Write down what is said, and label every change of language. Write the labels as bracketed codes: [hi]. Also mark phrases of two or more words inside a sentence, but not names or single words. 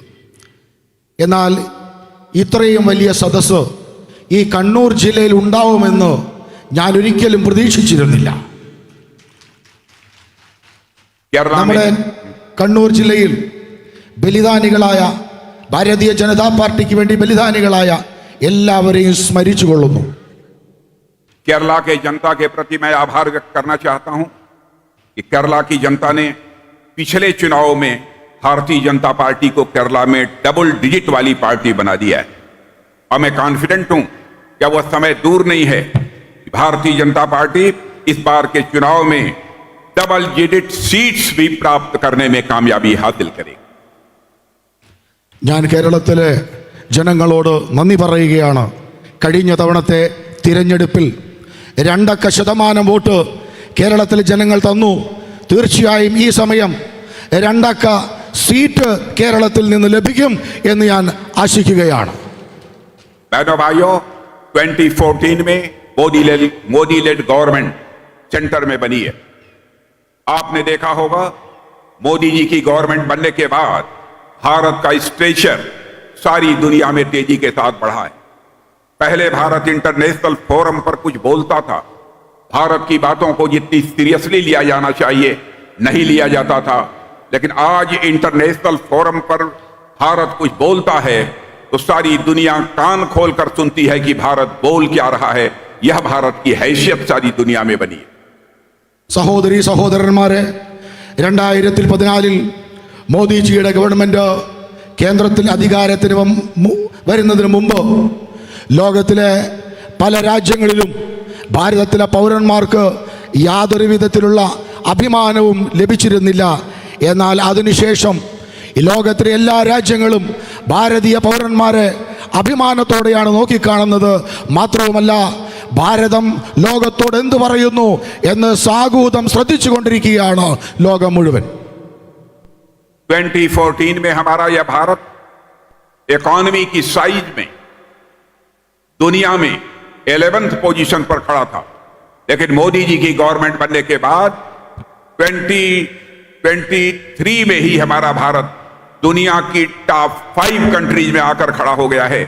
[ml] എന്നാൽ ഇത്രയും വലിയ സദസ്സ് ഈ കണ്ണൂർ ജില്ലയിൽ ഉണ്ടാവുമെന്ന് ഞാൻ ഒരിക്കലും പ്രതീക്ഷിച്ചിരുന്നില്ല. നമ്മുടെ കണ്ണൂർ ജില്ലയിൽ ബലിദാനികളായ, ഭാരതീയ ജനതാ പാർട്ടിക്ക് വേണ്ടി ബലിദാനികളായ എല്ലാവരെയും സ്മരിച്ചു കൊള്ളുന്നു. [hi] केरला के जनता के प्रति मैं आभार व्यक्त करना चाहता हूं कि केरला की जनता ने पिछले चुनाव में भारतीय जनता पार्टी को केरला में [en] double digit [hi] वाली पार्टी बना दिया है. और मैं कॉन्फिडेंट हूं कि वह समय दूर नहीं है कि भारतीय जनता पार्टी इस बार के चुनाव में [en] double digit seats [hi] भी प्राप्त करने में कामयाबी हासिल करेगी. [ml] ഞാൻ കേരളത്തിലെ ജനങ്ങളോട് നന്ദി പറയുകയാണ്. കഴിഞ്ഞ തവണത്തെ തിരഞ്ഞെടുപ്പിൽ 2% വോട്ട് കേരളത്തിലെ ജനങ്ങൾ തന്നു. തീർച്ചയായും ഈ സമയം 2 സീറ്റ് കേരളത്തിൽ നിന്ന് ലഭിക്കും എന്ന് ഞാൻ ആശിക്കുകയാണ്. [hi] बहनों भाइयों, 2014 में मोदी [en] led government centre [hi] में बनी है. आपने देखा होगा मोदी जी की गवर्नमेंट बनने के बाद भारत का स्टेचर सारी दुनिया में तेजी के साथ बढ़ा है. पहले भारत [en] international forum [hi] पर कुछ बोलता था, भारत की बातों को जितनी सीरियसली लिया जाना चाहिए नहीं लिया जाता था. लेकिन आज [en] international forum [hi] पर भारत कुछ बोलता है तो सारी दुनिया कान खोलकर सुनती है कि भारत बोल क्या रहा है। यह भारत की हैसियत सारी दुनिया में बनी है। [ml] സഹോദരി സഹോദരന്മാരെ, 2014 മോദിജിയുടെ ഗവൺമെൻറ് കേന്ദ്രത്തിൽ അധികാരത്തിന് വരുന്നതിന് മുമ്പ് ലോകത്തിലെ പല രാജ്യങ്ങളിലും ഭാരതത്തിലെ പൗരന്മാർക്ക് യാതൊരു വിധത്തിലുള്ള അഭിമാനവും ലഭിച്ചിരുന്നില്ല. എന്നാൽ അതിനുശേഷം ഈ ലോകത്തിലെ എല്ലാ രാജ്യങ്ങളും ഭാരതീയ പൗരന്മാരെ അഭിമാനത്തോടെയാണ് നോക്കിക്കാണുന്നത്. മാത്രവുമല്ല, ഭാരതം ലോകത്തോട് എന്തു പറയുന്നു എന്ന് സാഗൂതം ശ്രദ്ധിച്ചുകൊണ്ടിരിക്കുകയാണ് ലോകം മുഴുവൻ. [hi] 2014 में हमारा यह भारत इकोनॉमी की साइज में दुनिया में [en] 11th position [hi] पर खड़ा था, लेकिन मोदी जी की गवर्नमेंट बनने के बाद 2023 में ही हमारा भारत दुनिया की [en] top 5 countries [hi] में आकर खड़ा हो गया है।